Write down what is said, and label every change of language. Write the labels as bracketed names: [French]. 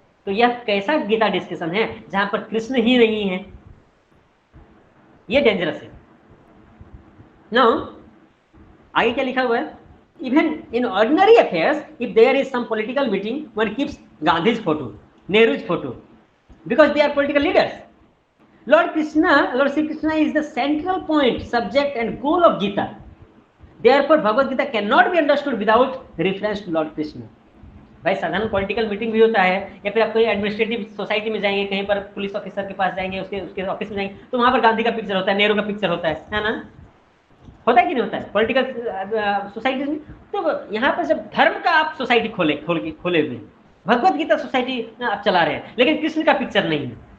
[Hindi] तो यह कैसा गीता डिस्कशन है जहां पर कृष्ण ही नहीं है, ये डेंजरस है। [English] now [Hindi] आगे क्या लिखा हुआ है, [English] Even in ordinary affairs if there is some political meeting one keeps Gandhi's photo, Nehru's photo, because they are political leaders. Lord Sri Krishna is the central point, subject and goal of Gita. Therefore, Bhagavad Gita cannot be understood without reference to Lord Krishna. [Hindi] भाई साधारण political meeting भी होता है या फिर आप कोई administrative society में जाएंगे, कहीं पर पुलिस ऑफिसर के पास जाएंगे, उसके ऑफिस में जाएंगे, तो वहाँ पर गांधी का पिक्चर होता है, नेहरू का पिक्चर होता है ना, होता है कि नहीं होता है पॉलिटिकल सोसाइटी में। तो यहाँ पर जब धर्म का आप सोसाइटी खोले हुए, भगवत गीता सोसाइटी आप चला रहे हैं लेकिन कृष्ण का पिक्चर नहीं है।